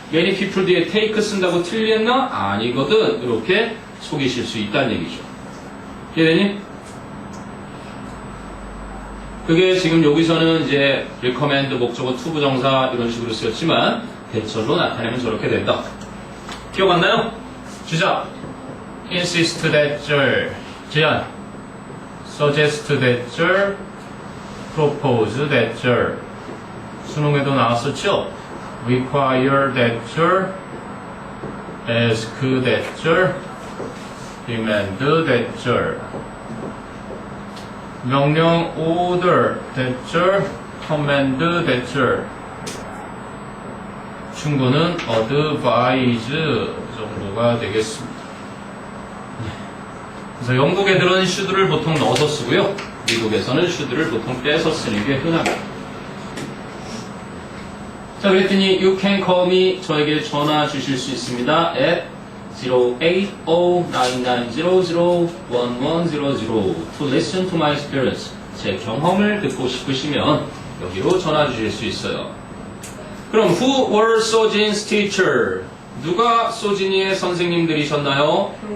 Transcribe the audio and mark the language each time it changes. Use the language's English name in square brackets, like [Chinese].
[Korean] many people 뒤에 take 쓴다고 틀렸나? 아니거든. 이렇게 속이실 수 있다는 얘기죠. 이해되니? 그게 지금 여기서는 이제 recommend 목적어 to 부정사 이런 식으로 쓰였지만 대절로 나타내면 저렇게 된다. 기억 안 나요? 주자. [English] insist that 제안. suggest that propose that [Korean] 수능에도 나왔었죠? [English] require that ask that demand that 명령 order that command that 충고는 advise [Korean] 정도가 되겠습니다. 그래서 영국 애들은 should를 보통 넣어서 쓰고요. 미국에서는 should를 보통 빼서 쓰는 게 흔합니다. 자, 그랬더니 [English] you can call me [Korean] 저에게 전화 주실 수 있습니다. [English] at 080-9900-1100 to listen to my experience. [Korean] 제 경험을 듣고 싶으시면 여기로 전화 주실 수 있어요. [English] 그럼 who were 소진's teacher? [Korean] 누가 소진이의 선생님들이셨나요?